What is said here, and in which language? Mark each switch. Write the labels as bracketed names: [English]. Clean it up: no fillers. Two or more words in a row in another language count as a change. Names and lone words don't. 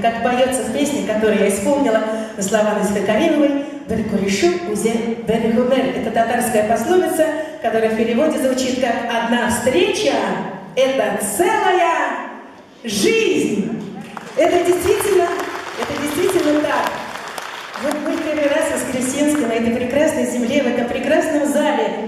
[Russian] Как поется в песне, которую я исполнила на слова Наисхы Каримовой, [Tatar] «Бер курешу узе бер гумер». [Russian] Это татарская пословица, которая в переводе звучит как «одна встреча – это целая жизнь». Это действительно так. Вот мы первый раз в Воскресенске, на этой прекрасной земле, в этом прекрасном зале.